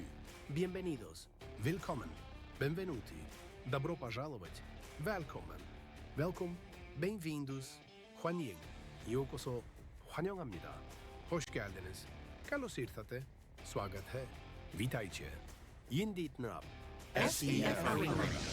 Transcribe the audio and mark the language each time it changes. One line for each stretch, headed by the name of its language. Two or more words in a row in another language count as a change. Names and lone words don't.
Spanish: Bienvenidos. Willkommen.
Italian: Benvenuti.
Russian: Добро пожаловать.
Swedish: Välkommen. Welkom. Bem-vindos. 환영.
Korean: 요코소. 환영합니다.
Turkish: Hoş geldiniz.
Greek: Καλώς ήρθατε.
Hindi: स्वागत है.
Greek: Witajcie. Yindit nab. SEF Arena.